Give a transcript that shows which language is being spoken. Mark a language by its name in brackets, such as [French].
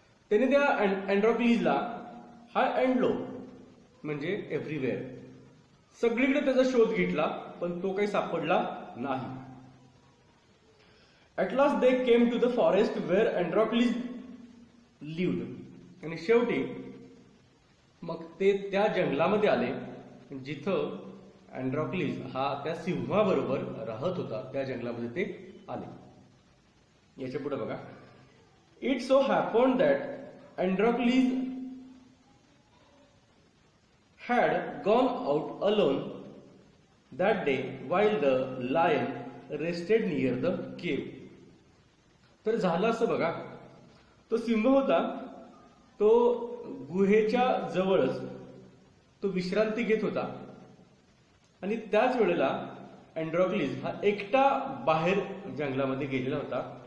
[Marathi] त्याने त्या अँड्रॉक्लिसला [English] high and low [Marathi] म्हणजे एव्हरीवेअर सगळीकडे त्याचा शोध घेतला पण तो काही सापडला नाही. [English] At last they came to the forest where Androcles lived. [Marathi] आणि शेवटी मग ते त्या जंगलामध्ये आले जिथं अँड्रॉक्लिस हा त्या सिंहाबरोबर राहत होता. त्या जंगलामध्ये ते आले. याच्या पुढे बघा. [English] It so happened that Androcles had gone out alone that day while the lion rested near the cave. [Marathi] तर झालं असं बघा, तो सिंह होता, तो गुहेच्या जवळच तो विश्रांती घेत होता आणि त्याच वेळेला अँड्रोक्लिस हा एकटा बाहेर जंगलामध्ये गेलेला होता.